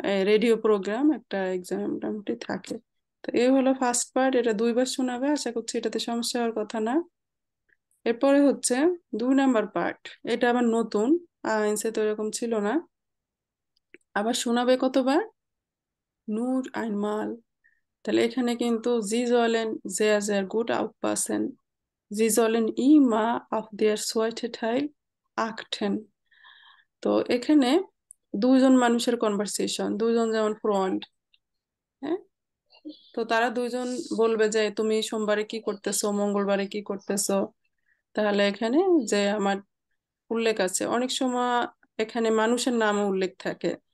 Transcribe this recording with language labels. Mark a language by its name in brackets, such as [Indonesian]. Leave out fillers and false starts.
[Bangla] Radio programme একটা exam মোটামুটি থাকে। তো এই হলো ফার্স্ট পার্ট, এটা 2 বার শোনাবে, আশা করছি এটাতে সমস্যা হওয়ার কথা না। এরপরে হচ্ছে 2 নাম্বার পার্ট, এটা আবার নতুন, আইনসে তো এরকম ছিল না। আবার শোনাবে কতবার? নূর আইনমাল। তাহলে এখানে কিন্তু [German] জি জলেন sehr sehr gut aufpassen. Sie sollen immer auf der zweiten Teil achten. [Bangla] তো এখানে দুইজন মানুষের কনভারসেশন, দুইজন যেমন ফ্রেন্ড, হ্যাঁ, তো তারা দুইজন বলবে যে তুমি সোমবারে কি করতেছো, মঙ্গলবারে কি করতেছো। তাহলে এখানে যে আমার উল্লেখ আছে, অনেক সময় এখানে মানুষের নামও উল্লেখ থাকে।